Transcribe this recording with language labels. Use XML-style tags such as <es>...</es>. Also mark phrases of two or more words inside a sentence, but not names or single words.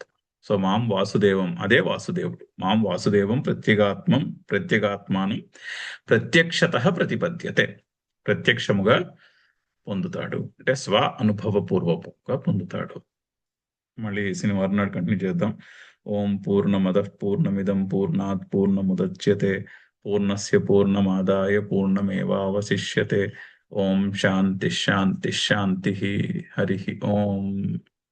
<sa>సో మాం వాసుదేవం</sa> <te>అదే వాసుదేవుడు.</te> <sa>మాం వాసుదేవం ప్రత్యేగాత్మానం ప్రత్యక్షత ప్రతిపద్యతే.</sa> <te>ప్రత్యక్షముగా పొందుతాడు అంటే స్వ అనుభవపూర్వకంగా పొందుతాడు. మళ్ళీ శనివారం నాడు కంటిన్యూ చేద్దాం.</te> <sa>ఓం పూర్ణమద పూర్ణమిదం పూర్ణాత్ పూర్ణముదచ్యతే పూర్ణస్య పూర్ణమాదాయ పూర్ణమేవావశిష్యతే. ఓం శాంతి శాంతి శాంతి. హరి ఓం.</sa>